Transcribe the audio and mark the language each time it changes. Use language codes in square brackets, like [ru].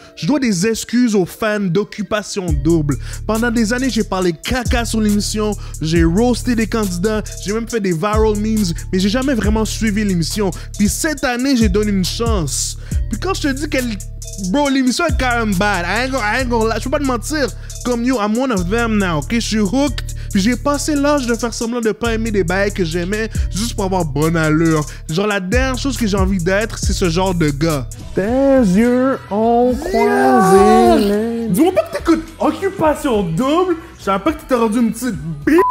[fr] Je dois des excuses aux fans d'Occupation Double. Pendant des années, j'ai parlé caca sur l'émission, j'ai roasté des candidats, j'ai même fait des viral memes, mais j'ai jamais vraiment suivi l'émission. Puis cette année, j'ai donné une chance. Puis quand je te dis qu'elle... Bro, l'émission est quand même bad. [en] I ain't gonna lie. [fr] Je peux pas te mentir. [en] Comme you, I'm one of them now, ok? [fr] Je suis [en] hooked. [fr] Puis j'ai passé l'âge de faire semblant de pas aimer des bails que j'aimais juste pour avoir bonne allure. Genre, la dernière chose que j'ai envie d'être, c'est ce genre de gars. Tes yeux ont croisé. Dis-moi pas que t'écoutes Occupation Double. Je savais pas que t'étais rendu une petite b***.